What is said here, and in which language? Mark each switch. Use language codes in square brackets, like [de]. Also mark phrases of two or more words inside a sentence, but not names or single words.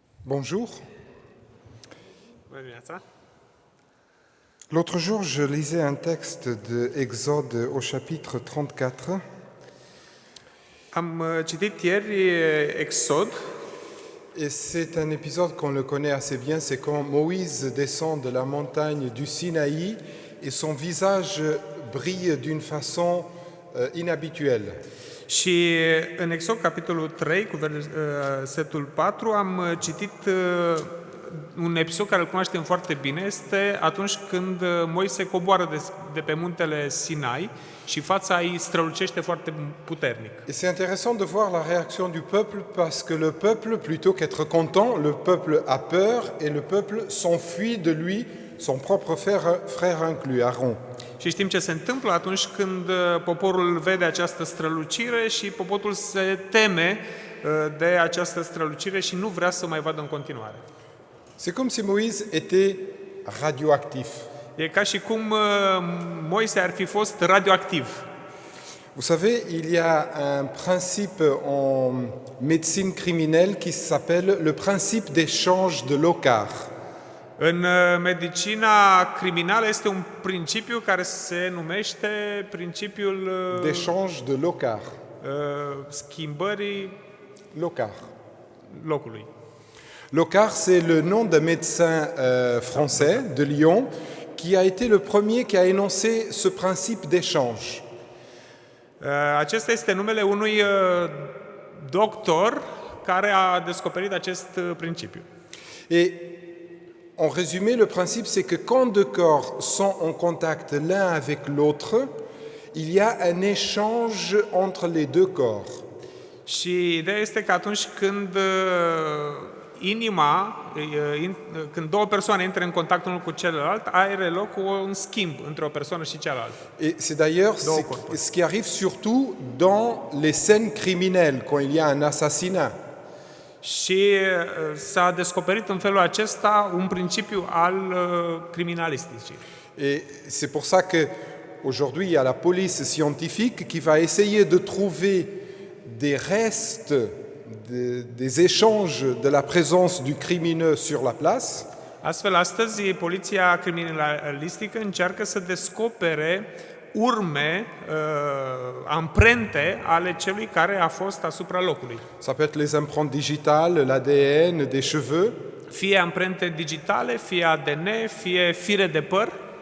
[fr] Bonjour. [ro] Bună dimineața! [fr] L'autre jour, je lisais un texte de Exode au chapitre 34 [ro] Am citit ieri Exod [fr] et c'est un épisode qu'on le connaît assez bien, c'est quand Moïse descend de la montagne du Sinaï et son visage brille d'une façon inhabituelle. [ro] și în Exod capitolul 3 cu versetul 4 am citit un episod care îl cunoaștem foarte bine. Este atunci când Moise coboară de pe muntele Sinai și fața îi strălucește foarte puternic. [fr] Et c'est intéressant de voir la réaction du peuple parce que le peuple, plutôt qu'être content, le peuple a peur et le peuple s'enfuit de lui, son propre frère inclus, Aaron. [ro] Și știm ce se întâmplă atunci când poporul vede această strălucire și poporul se teme de această strălucire și nu vrea să mai vadă în continuare. [fr] C'est comme si Moïse était radioactif. [ro] E ca și cum Moise ar fi fost radioactiv. [fr] Vous savez, il y a un principe en médecine criminelle qui s'appelle le principe d'échange de Locard. [ro] În medicina criminală este un principiu care se numește principiul [fr] D'échange de Locard. [ro] schimbării Locard. locului. [fr] Locard, c'est le nom d'un médecin français de Lyon qui a été le premier qui a énoncé ce principe d'échange. [ro] Acesta este numele unui doctor care a descoperit acest principiu. [fr] Et en résumé, le principe, c'est que quand deux corps sont en contact l'un avec l'autre, il y a un échange entre les deux corps. [ro] Și ideea este că atunci când când două persoane intră în contact unul cu celălalt, are loc un schimb între o persoană și cealaltă. [fr] Et c'est d'ailleurs ce qui arrive surtout dans les scènes criminelles, quand il y a un assassinat. [ro] Și s-a descoperit în felul acesta un principiu al criminalisticii. [fr] Et c'est pour ça que aujourd'hui il y a la police scientifique qui va essayer de trouver des restes, des échanges de la présence du crimineux sur la place. [ro] Astfel, astăzi, poliția criminalistică încearcă să descopere urme, amprente ale celui care a fost asupra locului. [fr] Ça peut être les empreintes digitales, l'ADN, des cheveux. [ro] Fie amprente digitale, fie ADN, fie fire de păr.